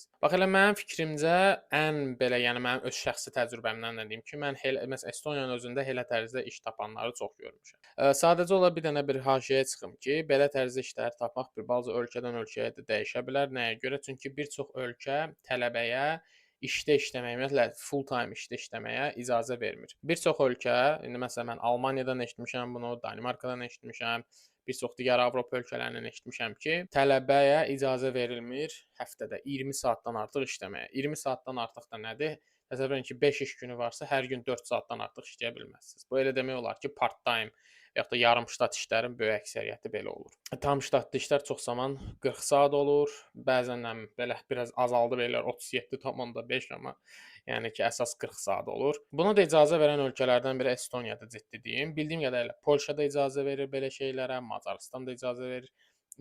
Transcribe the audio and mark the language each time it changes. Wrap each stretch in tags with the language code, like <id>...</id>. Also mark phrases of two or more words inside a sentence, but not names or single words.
<az>Bax elə mənim fikrimcə ən belə, yəni mənim öz şəxsi təcrübəmdən də deyim ki, mən məsələn Estoniyanın özündə elə tərzdə iş tapanları çox görmüşəm. Sadəcə olaraq bir dənə bir haşiyəyə çıxım ki, belə tərzdə işləri tapmaq bir balaca ölkədən ölkəyə də dəyişə bilər. Nəyə görə? Çünki bir çox ölkə tələbəyə işdə işləməyə, ümumiyyətlə</az> <en>full time</en> <az>işdə işləməyə icazə vermir. Bir çox ölkə, indi məsələn mən Almaniyadan eşitmişəm bunu, Danimarkadan eşitmişəm, bir çox digər Avropa ölkələrindən eşitmişəm ki, tələbəyə icazə verilmir həftədə 20 saatdan artıq işləməyə. 20 saatdan artıq da nədir? Təsəvvür edin ki, 5 iş günü varsa hər gün 4 saatdan artıq işləyə bilməzsiniz. Bu elə demək olar ki, part-time və yaxud da yarımştat işlərin böyük əksəriyyəti belə olur. Tam ştatlı işlər çox zaman 40 saat olur. Bəzən belə biraz azaldı belə 37,5, amma yəni ki, əsas 40 saat olur. Buna da icazə verən ölkələrdən biri Estoniyadır, ciddi deyim. Bildiyim qədərilə Polşa da icazə verir belə şeylərə, Macarıstan da icazə verir.</az>